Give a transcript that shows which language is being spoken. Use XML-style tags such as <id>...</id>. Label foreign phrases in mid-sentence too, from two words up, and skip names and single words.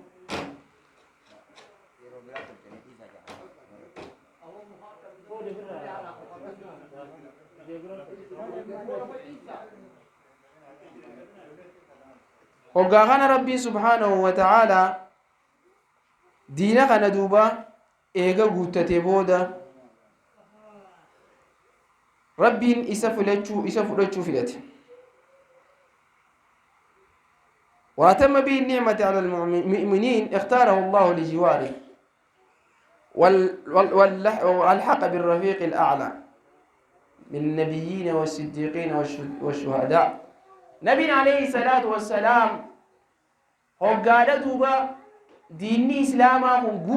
<om>hoggaa kana rabbiin</om> <ar>سبحانه وتعالى</ar> <om>diina kana duuba eega guuttatee booda rabbiin isa fudhachuu filate</om> <ar>وأتم به النعمة على المؤمنين اختاره الله لجواره والحق بالرفيق الأعلى من النبيين والصديقين والشهداء نبينا عليه الصلاة والسلام هقال دوبا ديني إسلاما هم</ar>